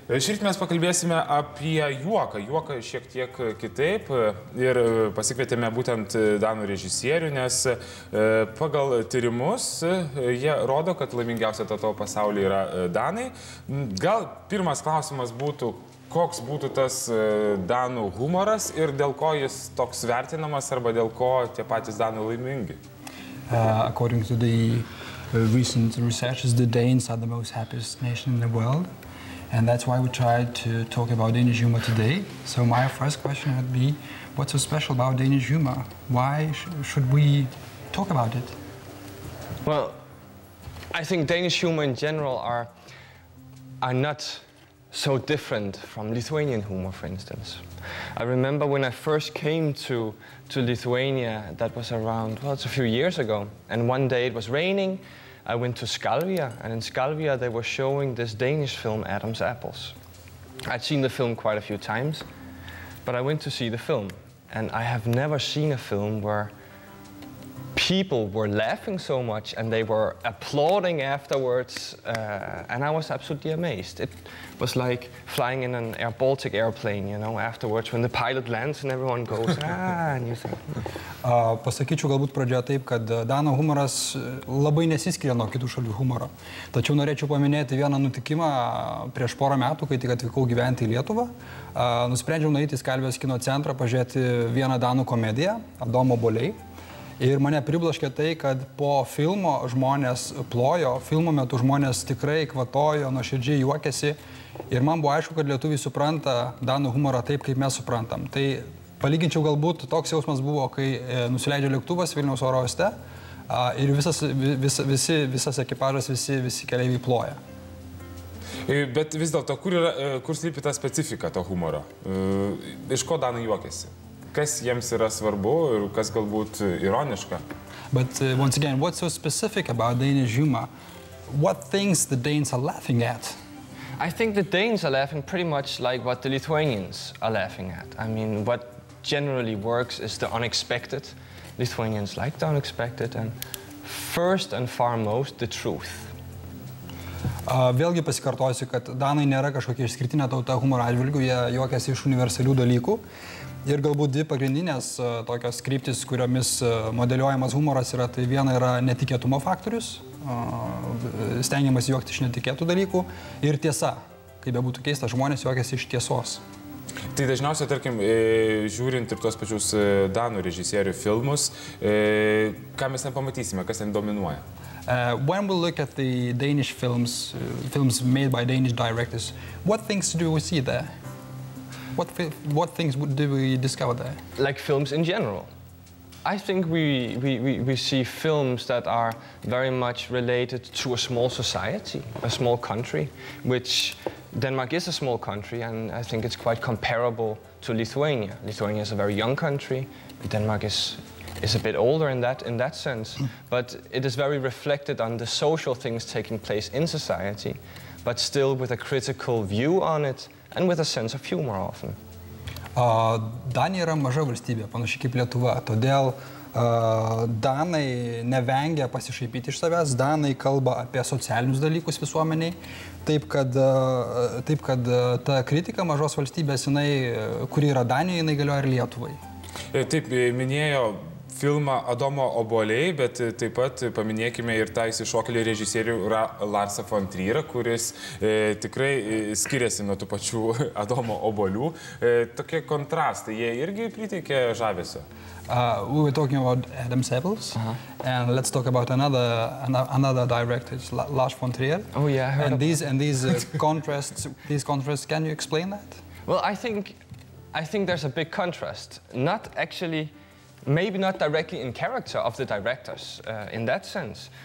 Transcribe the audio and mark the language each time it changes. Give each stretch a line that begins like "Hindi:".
Lithuanian: Šįryt mes pakalbėsime apie juoką. Juoką šiek tiek kitaip ir pasikvietėme būtent danų režisierių, nes pagal tyrimus jie rodo, kad laimingiausia tauta pasaulyje yra danai. Gal pirmas klausimas būtų, koks būtų tas danų humoras ir dėl ko jis toks vertinamas arba dėl ko tie patys danai laimingi?
English: According to the recent researches, the Danes are the most happiest nation in the world. And that's why we tried to talk about Danish humor today. So my first question would be, what's so special about Danish humor? Why should we talk about it? Well, I think Danish humor in general are not so different from Lithuanian humor, for instance. I remember when I first came to Lithuania, that was around, well, it's a few years ago, and one day it was raining. I went to Skalvia, and in Skalvia they were showing this Danish film, Adam's Apples. I'd seen the film quite a few times, but I went to see the film, and I have never seen a film where people were laughing so much and they were applauding afterwards, and I was absolutely amazed. It was like flying in an Air Baltic airplane, you know, afterwards when the pilot lands and everyone goes, ah, and you think...
Lithuanian: Pasakyčiau galbūt pradžioje taip, kad danų humoras labai nesiskiria nuo kitų šalių humoro. Tačiau norėčiau paminėti vieną nutikimą prieš porą metų, kai tik atvykau gyventi į Lietuvą. Nusprendžiau nueiti į Skalvijos kino centrą, pažiūrėti vieną danų komediją, Adomo obuoliai. Ir mane priblaškė tai, kad po filmo žmonės plojo, filmo metu žmonės tikrai kvatojo, nuoširdžiai juokėsi. Ir man buvo aišku, kad lietuviai supranta danų humorą taip, kaip mes suprantam. Tai palyginčiau galbūt toks jausmas buvo, kai nusileidžia lėktuvas Vilniaus oro uoste ir visas ekipažas, visi keleiviai ploja. Bet vis dėlto, kur slypi ta specifika to humoro? Iš ko danai juokėsi? Kas jiems yra svarbu ir kas galbūt ironiška?
English: But once again, what's so specific about Danish humor? What things the Danes are laughing at? I think the Danes are laughing pretty much like what the Lithuanians are laughing at. I mean, what generally works is the unexpected. Lithuanians like the unexpected, and first and foremost, the truth.
Lithuanian: Vėlgi pasikartosiu, kad danai nėra kažkokia išskirtinė tauta humoro atžvilgiu, jie juokiasi iš universalių dalykų. Ir galbūt dvi pagrindinės tokios kryptis, kuriomis modeliuojamas humoras yra, tai viena yra netikėtumo faktorius, stengiamas juokti iš netikėtų dalykų, ir tiesa, kaip bebūtų keista, žmonės juokiasi iš tiesos. Tai dažniausiai, tarkim, žiūrint ir tuos pačius danų režisierių filmus, ką mes ten pamatysime, kas ten dominuoja?
English: When we look at the Danish films made by Danish directors, what things do we see there? What things do we discover there? Like films in general. I think we see films that are very much related to a small society, a small country, which Denmark is a small country, and I think it's quite comparable to Lithuania. Lithuania is a very young country. Denmark is a bit older in that sense, but it is very reflected on the social things taking place in society, but still with a critical view on it and with a sense of humor often.
Lithuanian: Danija yra maža valstybė, panašiai kaip Lietuva, todėl danai nevengia pasišaipyti iš savęs, danai kalba apie socialinius dalykus visuomeniai, taip kad ta kritika mažos valstybės, kuri yra Danijoje, jinai galioja ir Lietuvai. Taip, minėjo filmą Adomo obuoliai, bet taip pat paminėkime ir tą išsišokėlį režisierių Larsą von Trierą, kuris tikrai skiriasi nuo tų pačių Adomo obuolių. Tokie kontrastai, jie irgi priteikė žavesio.
English: We were talking about Adam's Apples, and let's talk about another director, Lars von Trier. Oh yeah, I heard and these contrasts, can you explain that? Well, I think there's a big contrast. Not actually, maybe not directly in character of the directors in that sense.